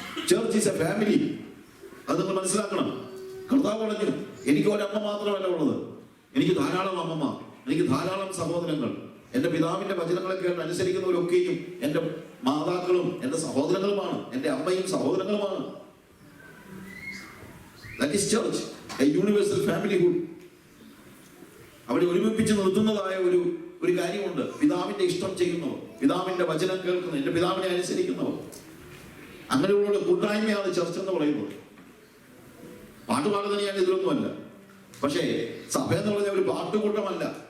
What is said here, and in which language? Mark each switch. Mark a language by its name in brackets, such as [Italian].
[English] Church is a family. [Malayalam] അത് നിങ്ങൾ മനസ്സിലാക്കണം. കർത്താവ് പറഞ്ഞു, എനിക്ക് ഒരമ്മ മാത്രമല്ല ഉള്ളത്, എനിക്ക് ധാരാളം അമ്മമാർ, എനിക്ക് ധാരാളം സഹോദരങ്ങൾ. എന്റെ പിതാവിന്റെ വചനങ്ങളെ കേട്ട് അനുസരിക്കുന്നവരൊക്കെയും എന്റെ മാതാക്കളും എന്റെ സഹോദരങ്ങളുമാണ്, എന്റെ അമ്മയും സഹോദരങ്ങളുമാണ്. [English] That is church, a universal familyhood. [Malayalam] അവരെ ഒരുമിപ്പിച്ച് നിർത്തുന്നതായ ഒരു കാര്യമുണ്ട്. പിതാവിന്റെ ഇഷ്ടം ചെയ്യുന്നവർ, പിതാവിന്റെ വചനം കേൾക്കുന്നവർ, എന്റെ പിതാവിനെ അനുസരിക്കുന്നവർ, അങ്ങനെയുള്ള കൂട്ടായ്മയാണ് ചർച്ച എന്ന് പറയുന്നത്. പാട്ടുപാടുന്ന ഞാൻ ഇതിലൊന്നുമല്ല. പക്ഷേ സഭ എന്ന് പറഞ്ഞ ഒരു പാട്ടുകൂട്ടമല്ല.